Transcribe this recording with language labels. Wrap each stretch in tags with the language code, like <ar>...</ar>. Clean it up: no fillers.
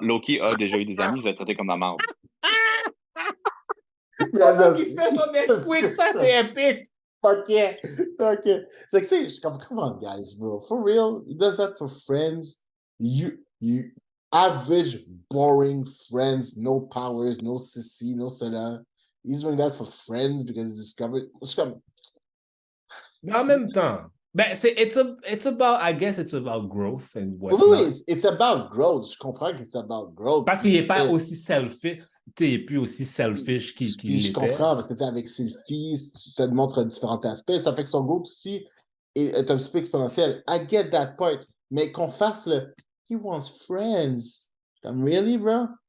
<fr>Loki a déjà eu des amis, il a traité comme la marde. Loki se fait son Nesquik, ça, c'est épique. OK. C'est que, je suis comme,</fr> <en>come on, guys, bro. For real, he does that for friends. You average, boring friends, no powers, no sissy, no cela. He's doing that for friends because he discovered.</en> <fr>Mais en même temps, ben,</fr> <en>it's about, I guess it's about growth and whatnot. Oui, it's about growth.</en> <fr>Je comprends que</fr> <en>it's about growth.</en> <fr>Parce qu'il n'est pas aussi selfish, il n'est plus aussi selfish qu'il l'était. Je comprends, parce que avec ses filles, ça montre différents aspects. Ça fait que son growth aussi est un petit peu exponentiel.</fr> <en>I get that point.</en> <fr>Mais qu'on fasse le</fr> <en>he wants friends. Comme, really, bro?</en>